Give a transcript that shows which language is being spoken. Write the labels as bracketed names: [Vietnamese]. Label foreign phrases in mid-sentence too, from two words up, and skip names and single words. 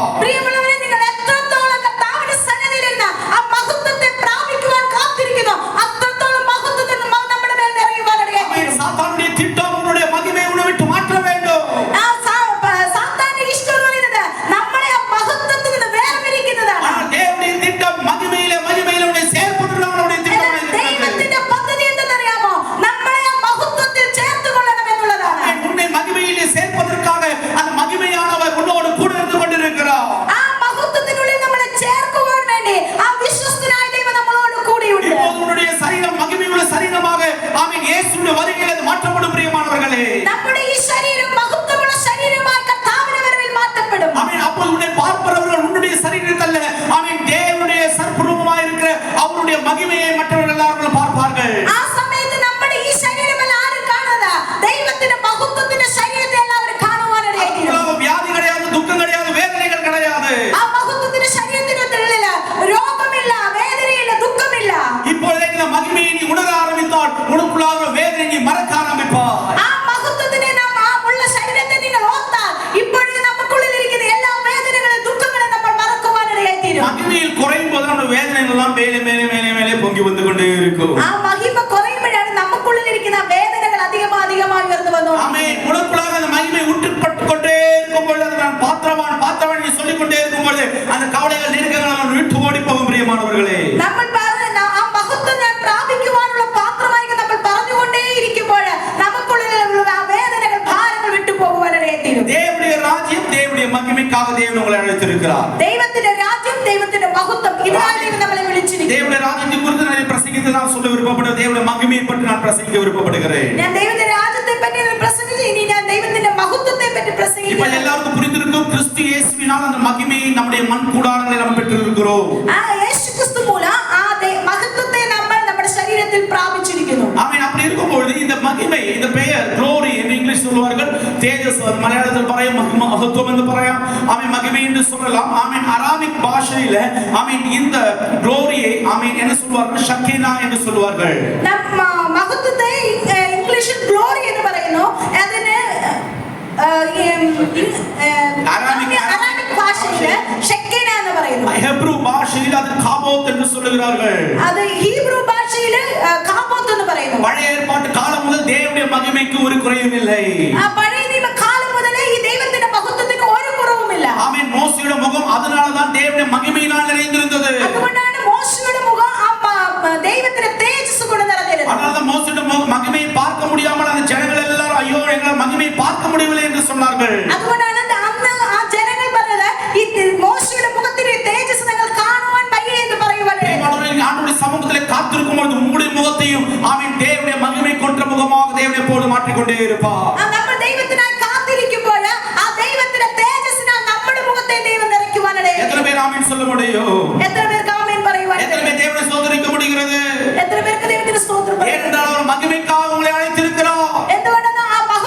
[Malayalam] പ്രിയമുള്ളവരെ, നിങ്ങൾ എത്രത്തോളം കർത്താവിന്റെ സന്നിധിയിൽ ഇരുന്ന് ആ മഹത്വത്തെ പ്രാപിക്കുവാൻ കാത്തിരിക്കുന്നു അത്രത്തോളം മഹത്വത്തെ നമ്മുടെ മേൽ നിറയുവാനിടയായി. [Tamil] சாத்தானுடைய திட்டம் உன்னுடைய மகிமையை உன்னை விட்டு மாற்ற வேண்டும். [Malayalam] സാത്താന്റെ ഇഷ്ടം എന്ന് പറയുന്നത് നമ്മളെ ആ മഹത്വത്തിൽ നിന്ന് വേർപിരിക്കുന്നതാണ്. [Tamil] ஆனால் தேவனுடைய திட்டம் மகிமையிலே உன்னை சேர்ப்பதுதான் அவருடைய திட்டம். [Malayalam] ദൈവത്തിന്റെ പദ്ധതി എന്തെന്നറിയാമോ? നമ്മളെ ആ മഹത്വത്തിൽ ചേർത്തുകൊള്ളണം എന്നുള്ളതാണ്. [Tamil] உன்னை மகிமையிலே சேர்ப்பதற்காக அந்த மகிமையானவர் உன்னோடு கூட இருந்து கொண்டிருக்கிறார். [Malayalam] ആ മഹത്വത്തിനുള്ളിൽ നമ്മളെ ചേർക്കുവാൻ വേണ്ടി ആ വിശ്വസ്തനായ ദൈവം നമ്മളോട് കൂടിയുണ്ട്. [Tamil] இப்போது உன்னுடைய சரீரம் மகிமையுள்ள சரீரமாக ஆமென் இயேசுவின் வருகையில் அது மாற்றப்படும் பிரியமானவர்களே. [Malayalam] നമ്മുടെ ഈ ശരീരം മഹത്വമുള്ള ശരീരമായി കർത്താവിന്റെ വരവിൽ മാറ്റപ്പെടും. [Tamil] ஆமென். அப்போது உன்னை பார்ப்பவர்கள் உன்னுடைய சரீரத்தல்ல ஆமென் தேவனுடைய சற்பரூபமாய் இருக்கிற அவருடைய மகிமையை மற்றவர்கள் எல்லாரும் பார்ப்பார்கள். [Malayalam] ആ സമയത്ത് നമ്മുടെ ഈ ശരീരമല്ല ആരും കാണുന്നത് ദൈവത്തിന്റെ മഹത്വത്തിന്റെ ശരീരത്തെ എല്ലാവരും കാണുവാനിടയായി. [Tamil] வியாதி கிடையாது, துக்கம் கிடையாது, வேதனைகள் கிடையாது. [Malayalam] ആ മഹത്വത്തിന്റെ ശരീരത്തിനുള്ളില് രോഗമില്ല, വേദനയില്ല, ദുഃഖമില്ല. [Tamil] இப்பொழுதே இந்த மகிமையை நீ உணர ஆரம்பித்தால் உனக்குள்ளாக வேதனை நீ மறக்க ஆரம்பிப்பாய். [Malayalam] ആ മഹത്വത്തിനെ നാം ആ ഉള്ള ശരീരത്തെ നിങ്ങൾ ഓർത്താൽ ഇപ്പോഴും നമുക്കുള്ളിലിരിക്കുന്ന എല്ലാ വേദനകളും ദുഃഖങ്ങളും നമ്മൾ മറക്കുവാനിടയായി തീരും. [Tamil] மகிமையில் குறையும் போது நம்ம வேதனைகள் எல்லாம் மேலே மேலே மேலே மேலே பொங்கி வந்து கொண்டே இருக்கும். [Malayalam] ആ മഹിമ കുറയുമ്പോഴാണ് നമുക്കുള്ളിലിരിക്കുന്ന വേദനകൾ അധികമായി ഉയർന്നു വന്നത്. [Tamil] ஆமென். உனக்குள்ளாக அந்த மகிமை ஊற்றப்பட்டு கொண்டே இருக்கும் பொழுது அது நான் பாத்திரவான் நீ சொல்லிக் கொண்டே இருக்கும் பொழுது அந்த கவலைகள் நெருக்கங்கள் எல்லாம் விட்டு ஓடி போகும் பிரியமானவர்களே. [Malayalam] നമ്മൾ ആ മഹത്വം ഞാൻ പ്രാപിക്കുവാനുള്ള പാത്രമായി നമ്മൾ പറഞ്ഞുകൊണ്ടേയിരിക്കുമ്പോൾ നമുക്കുള്ളിലുള്ള ആ വേദനകൾ ഭാരങ്ങൾ വിട്ടുപോകുവാനിടയായി തീരും. [Tamil] தேவனுடைய ராஜ்யம் தேவனுடைய மகிமைக்காக தேவன் உங்களை அழைத்திருக்கிறார். [Malayalam] ദൈവത്തിന്റെ രാജ്യം, ദൈവത്തിന്റെ മഹത്വം ഇതിനായി ദൈവം നമ്മളെ വിളിച്ചിരിക്കുന്നു. [Tamil] தேவனுடைய ராஜ்யத்தை குறித்து நான் பிரசங்கித்து நான் சொல்ல விருப்பப்படுகிறேன். தேவனுடைய மகிமையை பற்றி நான் பிரசங்கிக்க விருப்பப்படுகிறேன். [Malayalam] ഞാൻ ദൈവത്തിന്റെ രാജ്യത്തെ പറ്റി പ്രസംഗിച്ചു. ഇനി ഞാൻ ദൈവത്തിന്റെ മഹത്വത്തെ പറ്റി [Tamil] இப்ப [Malayalam] പ്രസംഗിക്കുന്നു. [Tamil] எல்லாருக்கும் புரிந்திருக்கும், கிறிஸ்து இயேசுவினால் அந்த மகிமையை நம்முடைய மண் கூடாரங்களில் நாம் பெற்றிருக்கிறோம். [Malayalam] ആ യേശുക്രിസ്തു മൂലം ആ മഹത്വത്തെ നമ്മൾ നമ്മുടെ ശരീരത്തിൽ പ്രാപിച്ചിരിക്കുന്നു. [Tamil] ஆமென். அப்படி இருக்கும்போது இந்த மகிமை, இந்த பெயர் glory என்று இங்கிலீஷ் சொல்வார்கள், தேஜஸ் மலையாளத்தில் പറയും மகத்துவம் என்று പറയാം. ஆமென். மகிமை என்று சொல்லலாம். ஆமென். அராமிக் பாஷையில ஆமென் இந்த gloryயை ஆமென் என்ன சொல்வார்கள்? ஷக்கீனா என்று சொல்வார்கள். [Malayalam] മഹത്വത്തെ ഇംഗ്ലീഷിൽ ഗ്ലോറി എന്ന് പറയുന്നു. അതിന് അറാമിക് ഭാഷയില് ഷെക്കീന എന്ന് പറയുന്നു. ഹെബ്രു ഭാഷയിൽ അത് കാബോത്ത് എന്ന് சொல்லுகிறார்கள். അത് ഹീബ്രു ഭാഷയില് കാബോത്ത് എന്ന് പറയുന്നു. [Tamil] பழைய ஏற்பாட்டு காலம் முதல் தேவனுடைய மகிமைக்கு ஒரு குறையும் இல்லை. [Malayalam] പഴയ നിയമ കാലം മുതലേ ഈ ദൈവത്തിന്റെ മഹത്വത്തിന് ഒരു കുറവുമില്ല. [Tamil] ஆமென். மோசேயோட முகம் அதனால தான் தேவனுடைய மகிமையினால் நிறைந்திருந்தது. [Malayalam] അതുകൊണ്ടാണ് മോശയുടെ മുഖം ആ ദൈവത്തിന്റെ തേജസ് കൊണ്ട് നിറഞ്ഞിരുന്നത്. [Tamil] அதனால தான் மோசேயோட மகிமையை பார்க்க முடியாமல் அந்த ஜனங்கள் எல்லாரும் ஐயோ எங்களால் மகிமையை பார்க்க முடியவில்லை என்று சொன்னார்கள். [Malayalam] അതുകൊണ്ടാണ് അന്ന് ആ ജനങ്ങൾ പറഞ്ഞത് ഈ മോശയുടെ മുഖത്തിന്റെ തേജസ് നിങ്ങൾ കാണുവാൻ വയ്യ എന്ന് പറയുവാനാണ്. [Tamil] ஆண்டவருடைய சமூகத்திலே காத்திருக்கும் பொழுது உங்களுடைய முகத்தையும் ஆமென் தேவனுடைய மகிமை கொண்ட முகமாக தேவனை போடு மாற்றிக்கொண்டே இருப்பார். [Malayalam] നമ്മൾ ദൈവത്തിനായി കാത്തിരിക്കുമ്പോൾ ആ ദൈവത്തിന്റെ തേജസ്സിനാൽ നമ്മുടെ മുഖത്തെ ദൈവം നിറയ്ക്കുവാനാണ്. [Tamil] எத்தனை பேர் ஆமென் சொல்ல முடியும்? [Malayalam] എത്ര പേർക്ക് ആമേൻ പറയുവാൻ? [Tamil] எத்தனை பேர் தேவனை ஸ்தோத்திரிக்க முடிகிறது? [Malayalam] എത്ര പേർക്ക് ദൈവത്തിന്റെ സ്തോത്രം പറയാൻ? [Tamil] ஏனென்றால் அவர் மகிமைக்காக உங்களை அழைத்திருக்கிறார். [Malayalam] എന്തുകൊണ്ടെന്നാൽ ആ